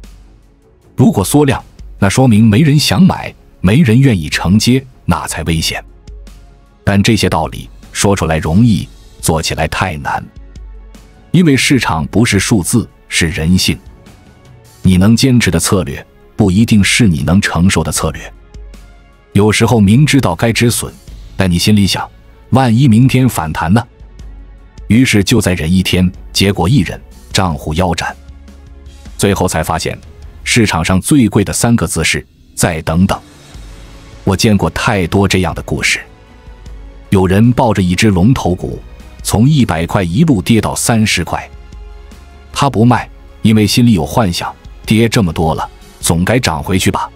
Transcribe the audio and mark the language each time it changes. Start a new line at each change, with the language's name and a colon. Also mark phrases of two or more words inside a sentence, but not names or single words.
Chinese: 如果縮量，那說明沒人想買，沒人願意承接，那才危險。但這些道理說出來容易，做起來太難。因為市場不是數字，是人性。你能堅持的策略，不一定是你能承受的策略。有時候明知道該止損，但你心裡想，萬一明天反彈呢？於是就再忍一天，結果一忍，賬戶腰斬。最後才發現，市場上最貴的3個字是再等等。我見過太多這樣的故事。有人抱着一隻龍頭股，從100塊一路跌到30塊，他不賣，因為心裡有幻想，跌這麼多了，總該漲回去吧。